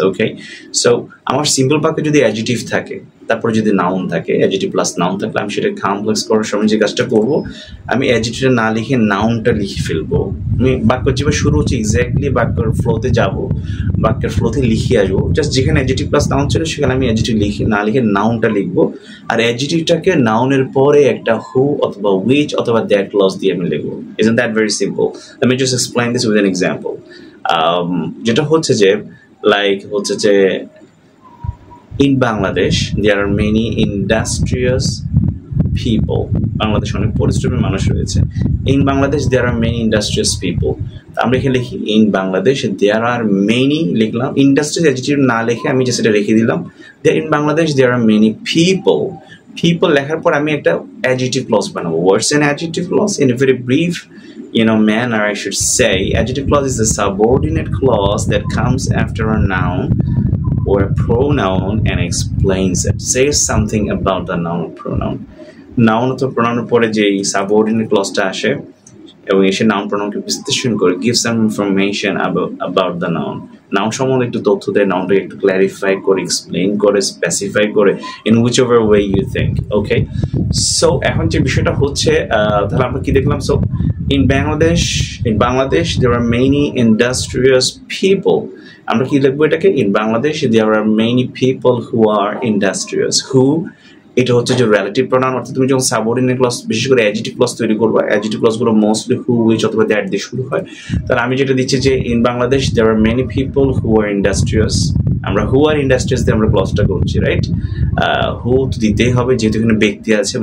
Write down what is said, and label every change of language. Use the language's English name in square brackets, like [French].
[Bangla] Okay, so আমার simple বাক্যে যদি অ্যাডজেক্টিভ থাকে, তারপর যদি নাউন থাকে, অ্যাডজেক্টিভ প্লাস নাউন থাকলে আমি সেটা কমপ্লেক্স করার সময় যে কাজটা করবো, আমি অ্যাডজেক্টিভটা না লিখে নাউনটা লিখে ফেলবো। আমি বাক্য যেভাবে শুরু হচ্ছে এক্স্যাক্টলি বাক্যের ফ্লোতে যাব, বাক্যের ফ্লোতে লিখে আসবো। জাস্ট যেখানে অ্যাডজেক্টিভ প্লাস নাউন ছিল সেখানে আমি অ্যাডজেক্টিভ লিখে না লিখে নাউনটা লিখবো, আর অ্যাডজেক্টিভটাকে নাউনের পরে একটা হু অথবা উইচ অথবা দ্যাট ক্লজ দিয়ে আমি লিখবো। [English] Isn't that very simple? Let me just explain this with an example. [Bangla] যেটা হচ্ছে যে হচ্ছে যে [English] in Bangladesh there are many industrious people. [Bangla] Bangladesh অনেক পরিশ্রমী মানুষ রয়েছে। [English] In Bangladesh there are many industrious people. [Bangla] আমরা এখানে লিখি [English] in Bangladesh there are many, [Bangla] লিখলাম ইন্ডাস্ট্রিয়াল অ্যাডজেক্টিভ না লিখে আমি জাস্ট এটা রেখে দিলাম। [English] There in Bangladesh there are many people. [Bangla] People লেখার পর আমি একটা adjective clause বানাবো। [English] What's an adjective clause? In a very brief manner, I should say, adjective clause is a subordinate clause that comes after a noun or a pronoun and explains it, says something about the noun or pronoun. [Bangla] Noun or pronoun পরে যে subordinate clause-টা আসে এবং এসে noun pronoun-কে বিশ্লেষণ করে [English] give some information about the noun. [Bangla] Noun সম্বন্ধে একটু তথ্য দেয়, noun-টাকে একটু clarify করে, explain করে, specify করে, [English] in whichever way you think. [Bangla] Okay, so এখন যে বিষয়টা হচ্ছে তাহলে আমরা কি দেখলাম? [English] So in Bangladesh there are many industrious people. [Bangla] আমরা কি লিখবো এটাকে? [English] In Bangladesh there are many people who are industrious. [Bangla] Who, এটা হচ্ছে যে রিলেটিভ প্রোনাউন, অর্থাৎ তুমি যখন সাবঅর্ডিনেট ক্লজ বিশেষ করে অ্যাডজেক্টিভ ক্লজ তৈরি করবে, অ্যাডজেক্টিভ ক্লজগুলো মোস্টলি হু, উইচ অথবা দ্যাট দিয়ে শুরু হয়। তাহলে আমি যেটা দিচ্ছি যে [English] In Bangladesh there are many people who are industrious. [Bangla] আমরা হু আর ইন্ডাস্ট্রিয়াস দিয়ে আমরা ক্লজটা করছি, রাইট? হু তো দিতেই হবে যেহেতু এখানে ব্যক্তি আছে।